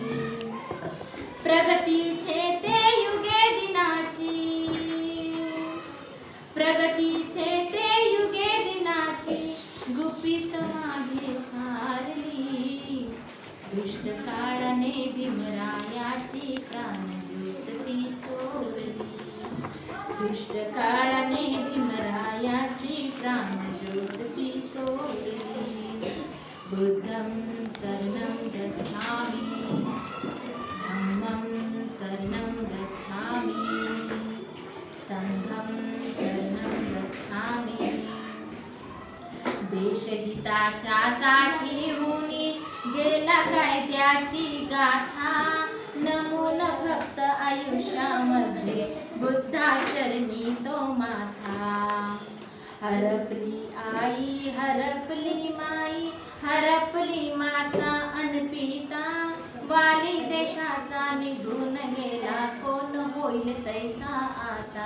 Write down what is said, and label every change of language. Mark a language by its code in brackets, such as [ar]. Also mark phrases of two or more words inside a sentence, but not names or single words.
[mr] प्रगतीचे ते युगे दिनाची, प्रगतीचे ते युगे दिनाची गुपित मागे सारली, दुष्ट काळाने भीमरायाची प्राणज्योत ती चोरली, दुष्ट काळाने भीमरायाची प्राणज्योत ती चोरली. [pi] बुद्धं शरणं गच्छामि, धम्मं शरणं गच्छामि, संघं शरणं गच्छामि. [mr] देशहिताच्या साठीहुनी गेला कायद्याची गाथा, नमून फक्त आयुष्यामध्ये बुद्धाचरणी तो माथा. हरपली आई हरपली माई, हरपली माता अनपिता, वाली देशाचा निघून गेला कोण होईल तैसा आता.